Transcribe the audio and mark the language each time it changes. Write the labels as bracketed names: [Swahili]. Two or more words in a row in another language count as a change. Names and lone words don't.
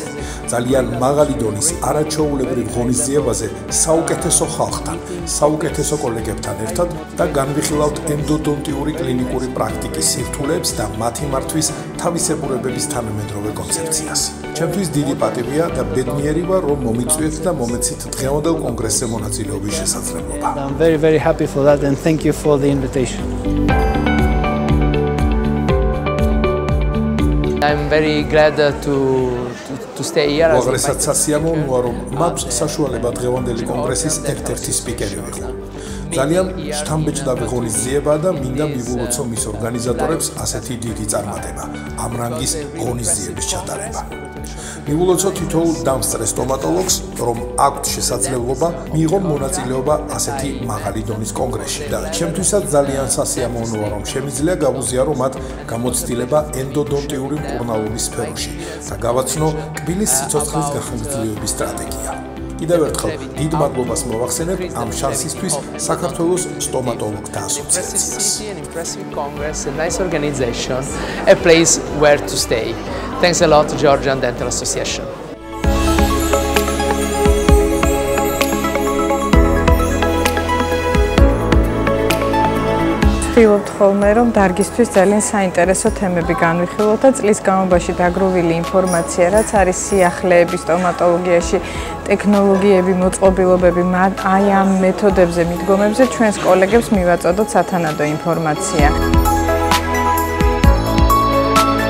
[Georgian] ძალიან მაღალი დონის არაჩვეულებრივ ღონისძიებაზე საუკეთესო ხალხთან, საუკეთესო კოლეგებთან ერთად და განვიხილავთ ენდოდონტიური კლინიკური პრაქტიკის სირთულეებს და მათი მართვის თავისებურებების თანამედროვე კონცეფციას. ჩემთვის დიდი პატივია და ბედნიერი ვარ, რომ მომიწვიეთ და მომეცით დღევანდელ კონგრესზე მონაწილეობის შესაძლებლობა. [English] I'm very happy for that and thank you for the invitation. I'm very glad to stay here. [Georgian] უაღრესად სასიამოვნოა, რომ მაქვს საშუალება დღევანდელი კონგრესის ერთ-ერთი სპიკერი ვიყო. ძალიან შთამბეჭდავი ღონისძიება და მინდა მივულოცო მის ორგანიზატორებს ასეთი დიდი წარმატება, ამ რანგის ღონისძიების ჩატარება. მივულოცო თითოეულ დამსწრე სტომატოლოგს, რომ აქვთ შესაძლებლობა მიიღონ მონაწილეობა ასეთი მაღალი დონის კონგრესში და ჩემთვისაც ძალიან სასიამოვნოა, რომ შემიძლია გავუზიარო მათ გამოცდილება ენდოდონტიური მკურნალობის სფეროში და გავაცნო კბილის სიცოცხლის გახანგრძლივების სტრატეგია. კიდევ ერთხელ დიდ მადლობას მოვახსენებ ამ შანსისთვის საქართველოს სტომატოლოგთა ასოციაციას. [English] A nice organization, a place where to stay. Thanks a lot to Georgian Dental Association. [Georgian] ვცდილობთ ხოლმე, რომ დარგისთვის ძალიან საინტერესო თემები განვიხილოთ და წლის განმავლობაში დაგროვილი ინფორმაცია, რაც არის სიახლეები სტომატოლოგიაში, ტექნოლოგიები, მოწყობილობები, აი ამ მეთოდებზე, მიდგომებზე ჩვენს კოლეგებს მივაწოდოთ სათანადო ინფორმაცია.